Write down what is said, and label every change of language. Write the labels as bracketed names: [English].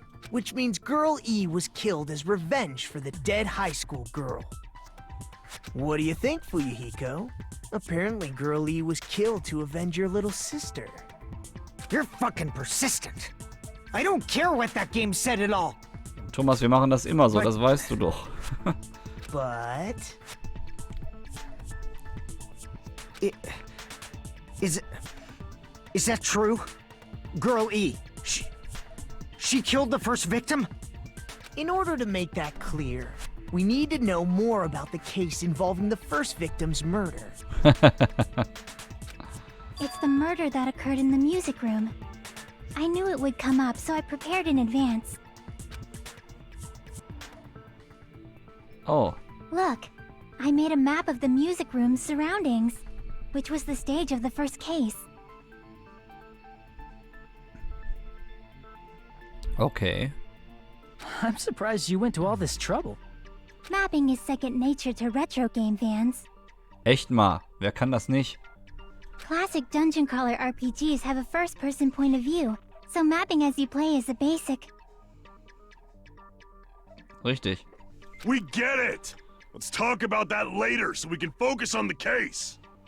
[English] Which means Girl E was killed as revenge for the dead high school girl. What do you think, Fuyuhiko? Apparently Girl E was killed to avenge your little sister. You're fucking persistent. I don't care what that game said at all. [German] Thomas, wir machen das immer so, das weißt du doch. [English] But... Is that true? Girl E, she killed the first victim? In order to make that clear, we need to know more about the case involving the first victim's murder. It's the murder that occurred in the music room. I knew it would come up, so I prepared in advance. Oh. Look, I made a map of the music room's surroundings, which was the stage of the first case. Okay. I'm surprised you went to all this trouble. Mapping is second nature to retro game fans. [German] Echt mal, wer kann das nicht? [English] Classic dungeon crawler RPGs have a first-person point of view, so mapping as you play is a basic. [German] Richtig. [English] We get it! Let's talk about that later so we can focus on the case.